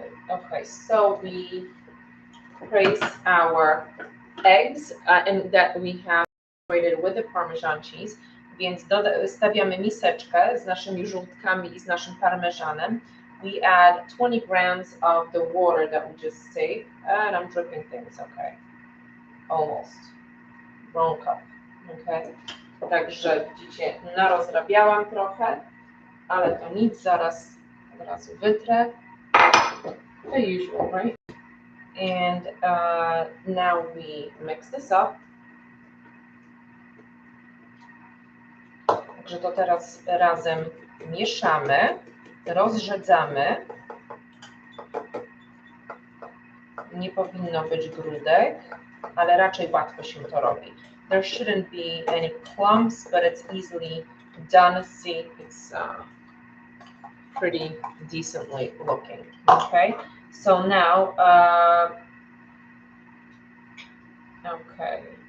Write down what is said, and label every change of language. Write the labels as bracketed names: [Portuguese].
[English] Okay, so we place our eggs and that we have separated with the Parmesan cheese. [Polish] Więc stawiamy miseczkę z naszymi żółtkami i z naszym parmezanem. [English] We add 20 grams of the water that we just saved. And I'm dripping things, okay. Almost. Wrong cup, okay. [Polish] Także widzicie, narozrabiałam trochę, ale to nic, zaraz od razu wytrę. [English] The usual, right? And now we mix this up. [Polish] Także to teraz razem mieszamy, rozrzedzamy. Nie powinno być grudek, ale raczej łatwo się to robi. [English] There shouldn't be any clumps, but it's easily done. See, it's pretty decently looking. Okay, so now, okay.